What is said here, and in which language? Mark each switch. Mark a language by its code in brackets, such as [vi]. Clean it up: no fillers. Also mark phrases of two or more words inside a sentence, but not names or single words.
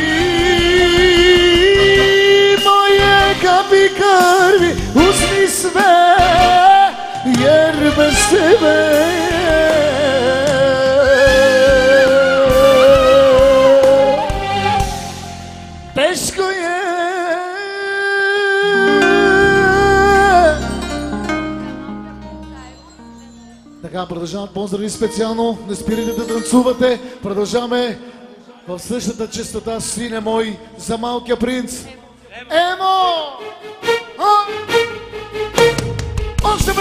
[sr] Moje kapi krvi uzmi sve, jer bez tebe teško je. [bg] Така, продължават поздрави специално. Не спирайте да танцувате. Продължаваме в същата честота, сине мой, за малкия принц. Емо! Още 50!